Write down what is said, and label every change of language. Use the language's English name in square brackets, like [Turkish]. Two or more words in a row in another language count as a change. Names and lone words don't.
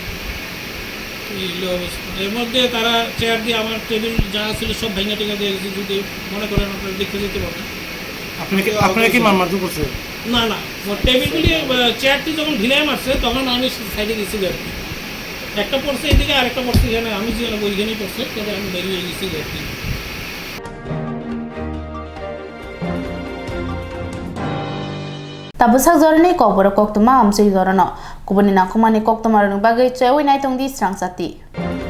[Bangla] এর মধ্যে তারা চেয়ার দিয়ে আমার টেবিল যা ছিল সব ভেঙে টেঙে দিয়ে গেছে। যদি মনে করেন আপনারা দেখতে যেতে পারবেন। আপনারা কি মারধর করছে? না, টেবিলগুলি চেয়ারটি যখন ঢিলাই মারছে তখন আমি সাইডে গেছি আর কি। একটা পড়ছে এদিকে আর একটা পড়ছে এখানে, আমি যেখানে ওইখানেই পড়ছে, তবে আমি বেরিয়ে গেছি আর কি। [Kok Borok] Tabusak zorane Kokborok Koktwma amsui zorano kubuni nakumani Koktwma rung bagai chewai nai tongdi Swrangchati.